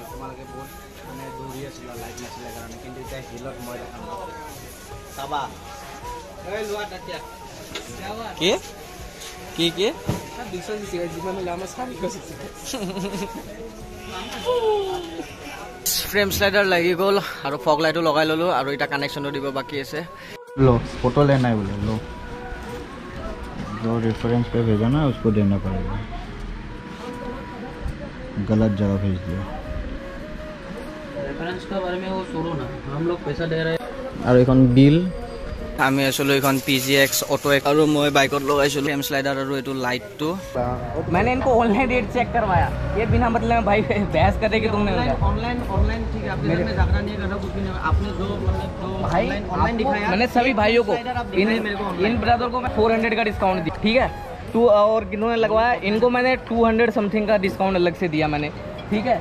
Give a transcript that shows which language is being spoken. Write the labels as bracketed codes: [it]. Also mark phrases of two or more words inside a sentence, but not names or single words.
[as] তোমালোকে বহুত মানে দৌৰি আছিলা লাইট নাছিলে কাৰণে, কিন্তু এতিয়া হিলত মই দেখাম চাবা। কি কি কি [en] frame slider [as] লাগি গ'ল, আৰু [en] fog lightটো [as] লগাই ল'লোঁ, আৰু এতিয়া কানেকশ্যনটো দিব বাকী আছে। [hi] लो फोटो लेना है बोले, लो जो रेफरेंस पे भेजा ना उसको देना पड़ेगा, गलत जगह भेज दिया। रेफरेंस का बारे में वो छोड़ो ना, हम लोग पैसा दे रहे हैं। [as] আৰু এইখন বিল। আমি আছিলোঁ এইখন PGX অটো, আৰু মই বাইকত লগাইছিলোঁ [en] frame slider [as] আৰু এইটো লাইটটো। [hi] मैंने इनको [en] online rate check [hi] करवाया, ये बिना मतलब में भाई बहस करने की तुमने ऑनलाइन ठीक है, आपने में झगड़ा नहीं करना, कुछ भी नहीं। आपने जो भाई ऑनलाइन दिखाया, मैंने सभी भाइयों को इन ब्रदर को मैं 400 का डिस्काउंट दिया, ठीक है। और किन्होंने लगवाया, इनको मैंने 200 समथिंग का डिस्काउंट अलग से दिया मैंने, ठीक है।